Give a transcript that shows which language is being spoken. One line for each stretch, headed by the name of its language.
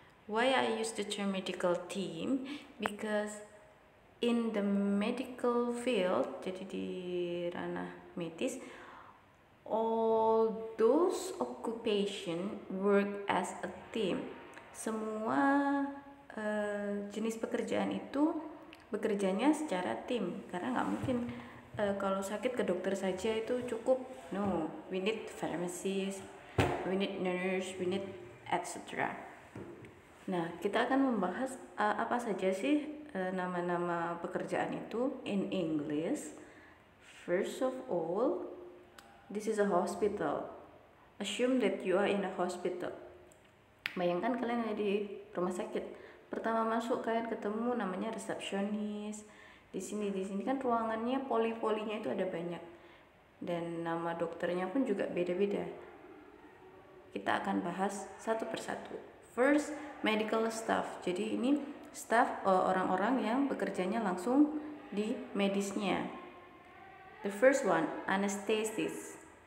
English: Why I use the term medical team? Because in the medical field,
Indonesian: jadi di ranah medis,
English: all those occupation work as a team.
Indonesian: Semua jenis pekerjaan itu bekerjanya secara tim, karena nggak mungkin kalau sakit ke dokter saja itu cukup.
English: No, we need pharmacist, we need nurse, we need etc.
Indonesian: Nah, kita akan membahas apa saja sih nama-nama pekerjaan itu
English: in English. First of all, this is a hospital. Assume that you are in a hospital.
Indonesian: Bayangkan kalian ada di rumah sakit. Pertama masuk kalian ketemu namanya resepsionis. Di sini kan ruangannya poli-polinya itu ada banyak. Dan nama dokternya pun juga beda-beda. Kita akan bahas satu persatu.
English: First, medical staff.
Indonesian: Jadi ini staff orang-orang yang bekerjanya langsung di medisnya.
English: The first one, anesthetist.